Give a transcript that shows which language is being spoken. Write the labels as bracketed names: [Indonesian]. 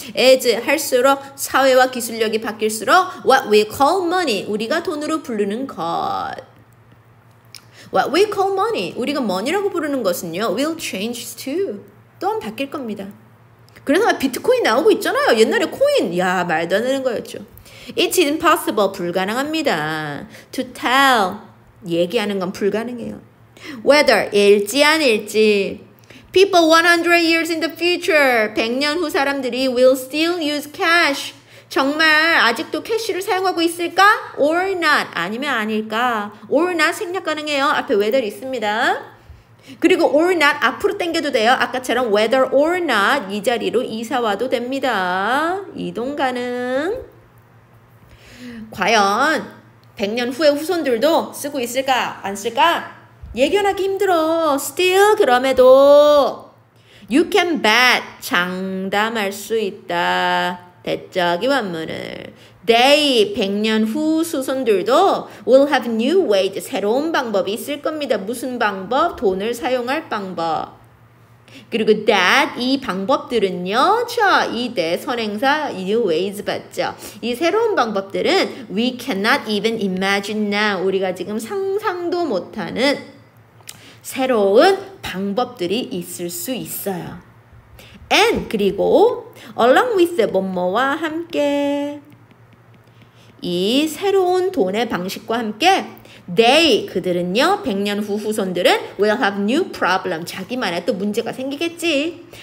[English] as [Korean] 할수록 사회와 기술력이 바뀔수록 [English] what we call money [Korean] 우리가 돈으로 부르는 것 [English] what we call money [Korean] 우리가 money라고 부르는 것은요 [English] will change too [Korean] 또한 바뀔 겁니다. 그래서 비트코인 나오고 있잖아요. 옛날에 코인 야 말도 안 되는 거였죠. [English] It's impossible [Korean] 불가능합니다. [English] To tell [Korean] 얘기하는 건 불가능해요. [English] Whether [Korean] 일지 아닐지 [English] People 100 years in the future [Korean] 100년 후 사람들이 [English] will still use cash [Korean] 정말 아직도 캐시를 사용하고 있을까? Or not 아니면 아닐까? Or not 생략 가능해요. 앞에 whether 있습니다. 그리고 or not 앞으로 당겨도 돼요. 아까처럼 whether or not 이 자리로 이사 와도 됩니다. 이동 가능. 과연 100년 후의 후손들도 쓰고 있을까? 안 쓸까? 예견하기 힘들어. Still 그럼에도 [English] You can bet [Korean] 장담할 수 있다. 대적이 원문을 They 100년 후 수손들도 [English] will have new ways [Korean] 새로운 방법이 있을 겁니다. 무슨 방법? 돈을 사용할 방법. 그리고 that 이 방법들은요. 자, 이 대 선행사 new ways 봤죠. 이 새로운 방법들은 [English] we cannot even imagine now. [Korean] 우리가 지금 상상도 못하는 새로운 방법들이 있을 수 있어요. And 그리고 along with 뭐뭐와 함께 이 새로운 돈의 방식과 함께 they 그들은요 100년 후 후손들은 [English] will have new problem [Korean] 자기만의 또 문제가 생기겠지.